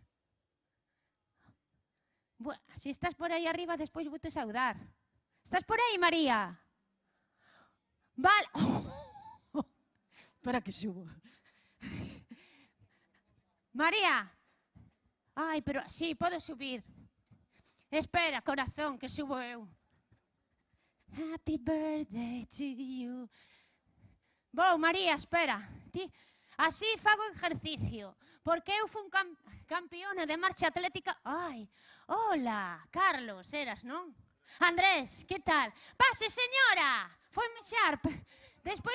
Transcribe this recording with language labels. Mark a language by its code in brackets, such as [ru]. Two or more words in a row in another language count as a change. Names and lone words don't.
[gl] Bueno, se estás por aí arriba, despois vou te saudar. Estás por aí, María? Vale. Espera que subo. María. Ai, pero sí, podo subir. Espera, corazón, que subo eu. [en] Happy birthday to you. [gl] Vou, María, espera. Así fago exercicio. Porque eu fui un campeona de marcha atlética. Ai, hola, Carlos, eras, non? Andrés, que tal? Pase, señora. Foi me sharp.